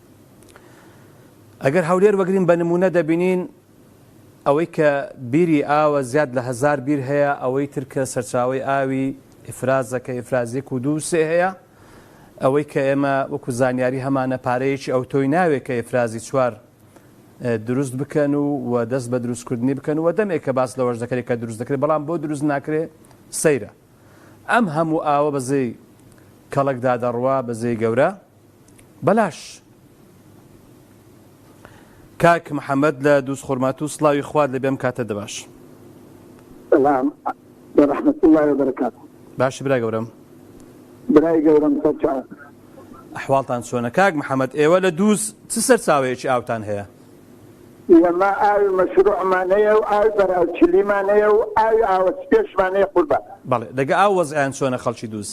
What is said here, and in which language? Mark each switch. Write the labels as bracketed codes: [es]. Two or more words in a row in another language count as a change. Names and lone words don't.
[ckb] ئەگەر هەولێر وەگرین بە نمونە دەبینین ئەوەی کە بیری ئاوە زیاد لە 1000 بیر هەیە، ئەوەی تر کە سەرچاوەی ئاوی ئیفرازەکە ئیفرازێک و 2 هەیە، ئەوەی کە ئێمە وەکو زانیاری هەمانە پارەیەکی ئەوتۆی ناوێت کە ئیفرازی 4 دروست بکەن و دەست بە دروستکردنی بکەن و دەمێک کە باس لەوەش دەکرێت کە دروست دەکرێت، بەڵام بۆ دروست ناکرێت سەیرە. ئەم هەموو ئاوە بەزەی کەڵکدا دەڕوا بەزەی گەورە بەلاش. کاک محەممەد لە دووس خورمات و سڵاوی خوارد لە بێم کاتە دەباش. [ar] سلام ورحمة الله وبركاته. [ckb] باش برای گەورم. برای گەورم سەرچاو. ئەحواڵتان چۆنە کاک محەممەد؟ ئێوە لە دووس چ سەرچاوەیەکی ئاوتان هەیە؟ ئێمە ئاوی مەشروعمان هەیە و ئاوی بەراوچلیمان هەیە و ئاوی ئاوەسپێشمان هەیە قوربان. بەڵێ لەگە ئاو وەزعیان چۆنە خەڵکی دووس؟